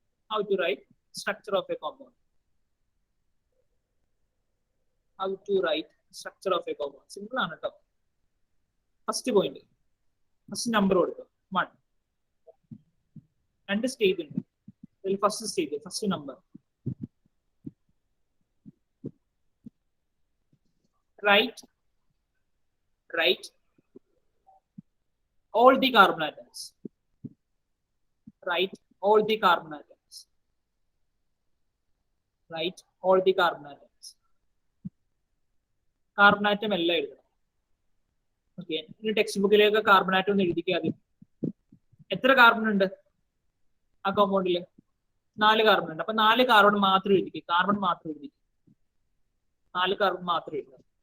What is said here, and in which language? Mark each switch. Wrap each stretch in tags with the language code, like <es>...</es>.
<en>How to write structure of a compound. How to write structure of a compound.</en> <ml>Simple ആണ് കേട്ടോ. First point, first number കൊടുക്കുക 1. 2 stage ഉണ്ട്. ഇതിൽ first stage, first number.</ml> <en>Write all the carbon atoms. Write all the carbon atoms. Write all the carbon atoms.</en> <ml>Carbon atom എല്ലാം എഴുതണം. Okay, ഇനി text ബുക്കിലേക്ക് carbon atom ഒന്ന് എഴുതിക്കാതെ. എത്ര കാർബൺ ഉണ്ട് ആ കോമ്പൗണ്ടില്? 4 കാർബൺ ഉണ്ട്. അപ്പൊ 4 കാർബൺ മാത്രം എഴുതിക്കുക. 4 കാർബൺ മാത്രം എഴുതുക.</ml>